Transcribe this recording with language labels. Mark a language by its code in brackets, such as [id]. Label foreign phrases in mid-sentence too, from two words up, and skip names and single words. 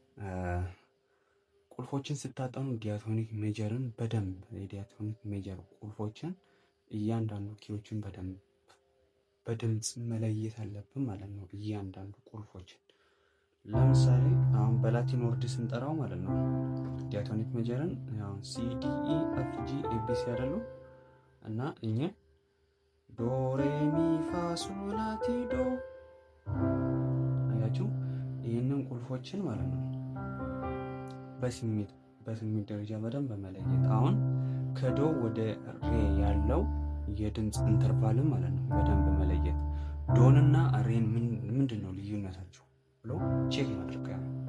[am] ቁልፎችን ስታጠኑ [en] diatonic major [am] በደንብ [en] diatonic major [am] ቁልፎችን እያንዳንዱ ኪዎችን በድምፅ መለየት አለብን ማለት ነው። እያንዳንዱ ቁልፎችን ለምሳሌ አሁን በላቲን ወርድ ስንጠራው ማለት ነው [en] diatonic major [am] አሁን [en] C D E F G A B C [am] አይደሉ? እና እኛ ዶ ሬ ሚ ፋ ሶ ላ ቲ ዶ አያችሁ፣ ይህንን ቁልፎችን ማለት ነው በስሜት ደረጃ በደንብ መለየት። አሁን ከዶ ወደ ሬ ያለው የድምፅ ኢንተርቫልን ማለት ነው በደንብ መለየት። ዶንና ሬን ምንድን ነው ልዩነታቸው ብሎ ቼክ ያደርጋል።